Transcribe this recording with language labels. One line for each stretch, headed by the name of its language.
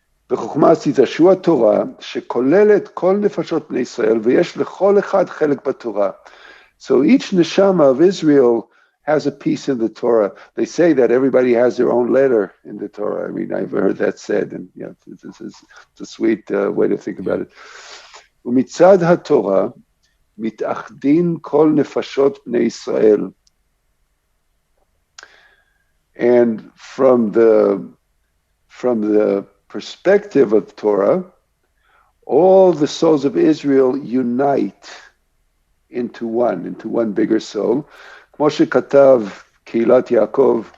Hebrew: בחוכמה עשית שהוא התורה שכוללת כל נפשות בני ישראל ויש לכל אחד חלק בתורה.
English: So each neshama of Israel has a piece in the Torah. They say that everybody has their own letter in the Torah. I mean, I've heard that said, and it's a sweet way to think about it.
Hebrew: ומצד התורה מתאחדים כל נפשות בני ישראל.
English: And from the perspective of Torah, all the souls of Israel unite into one bigger soul.
Hebrew: Moshe Katav, Keilat Yaakov.